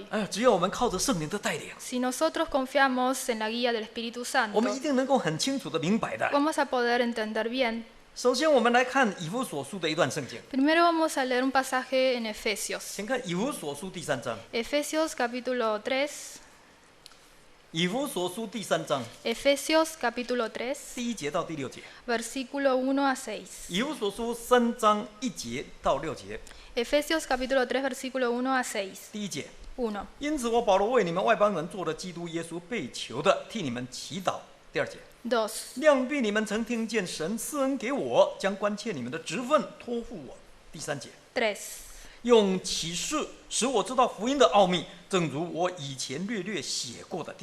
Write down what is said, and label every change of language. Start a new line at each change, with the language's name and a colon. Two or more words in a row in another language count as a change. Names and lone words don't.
Chinese: 只要我们靠着圣灵的带领，
Spanish: Si nosotros confiamos en la guía del Espíritu
Chinese: 我
Spanish: Santo,
Chinese: 们一定能够很清楚的明白的。
Spanish: vamos a poder entender bien.
Chinese: 首先，我们来看以弗所书的一段圣经，
Spanish: Primero vamos a leer un pasaje en Efesios.
Chinese: 请看以弗所书第3章。
Spanish: Efesios capítulo 3.
Chinese: 以弗所书第3章
Spanish: Efesios capítulo 3,
Chinese: 第1节到第6节。
Spanish: versículo 1 a 6.
Chinese: 以弗所书3章1节到6节。
Spanish: Efesios capítulo 3, versículo 1 a 6.
Chinese: 第1节，
Spanish: 1.
Chinese: 因此我保罗为你们外邦人做了基督耶稣被囚的，替你们祈祷。第2节，
Spanish: 2.
Chinese: 量必你们曾听见神赐恩给我，将关切你们的职分托付我。第3节，
Spanish: 3.
Chinese: 用启示使我知道福音的奥秘，正如我以前略写过的。